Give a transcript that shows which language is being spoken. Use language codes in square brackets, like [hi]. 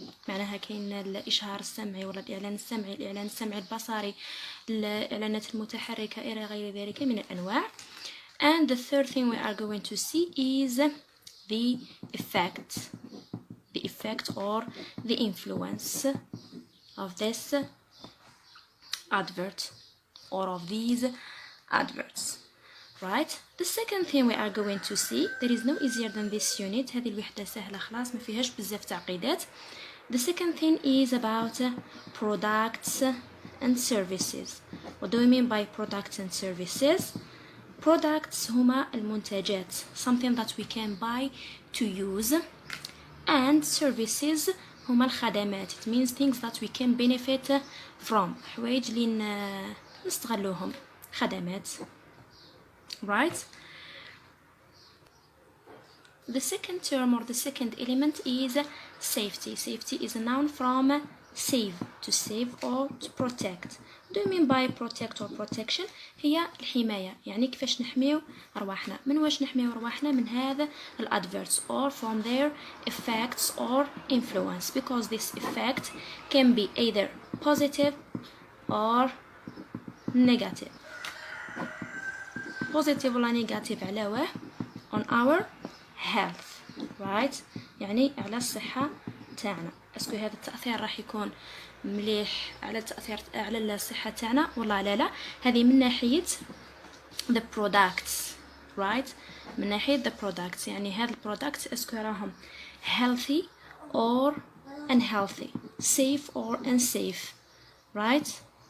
[ar] معناها كاين الإشهار السمعي ولا الإعلان السمعي، الإعلان السمعي البصري، الإعلانات المتحركة إلى غير ذلك من الأنواع. [en] And the third thing we are going to see is the effect or the influence of this advert or of these adverts, right? The second thing we are going to see, there is no easier than this unit. [ar] هذه الوحدة سهلة خلاص ما فيهاش بزاف تعقيدات. [en] The second thing is about products and services. What do we mean by products and services? Products [ar] هما المنتجات, [en] something that we can buy to use, and services [ar] هما الخدمات. [en] It means things that we can benefit from. [ar] حوايج اللي نستغلوهم، خدمات, right? [en] The second term or the second element is safety. Safety is a noun from save, to save or to protect. What do you mean by protect or protection? [ar] هي الحماية، يعني كيفاش نحميو أرواحنا. من واش نحميو أرواحنا؟ من هذا [en] adverts or from their effects or influence, because this effect can be either positive or negative. Positive [ar] ولا [en] negative [ar] على واه [en] on our health, right? [ar] يعني على الصحة تاعنا. اسكو هذا التأثير راح يكون مليح على التأثير على الصحة تاعنا والله لا. هذه من ناحية [en] the products, right? [ar] من ناحية [en] the products، [ar] يعني هذا البرودكت اسكو راهم [en] healthy or unhealthy, safe or unsafe, right?